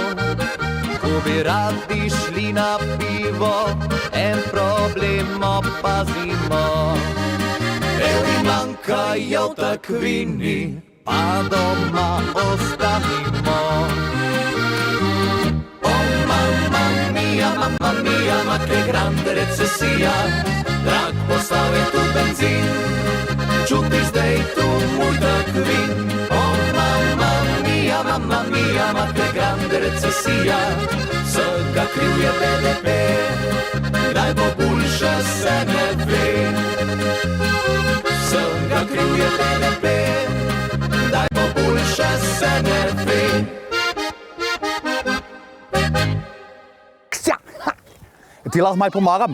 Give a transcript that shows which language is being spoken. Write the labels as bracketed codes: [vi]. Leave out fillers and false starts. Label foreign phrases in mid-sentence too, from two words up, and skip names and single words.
[sl] Ko bi radi šli na pivo, en problem opazimo. Evri manjkajo v takvini, pa doma ostanimo. [it] Mamma mia, ma che grande recessia. [sl] Drag postal je tu benzin, čuti zdaj tu moj takvin. [it] Oh, mamma mia, ma che grande recessia. [sl] Vsega kriv je BDP, naj bo boljše se ne ve. Vsega kriv je BDP, naj bo boljše se ne ve. Ti lahko malo pomagam?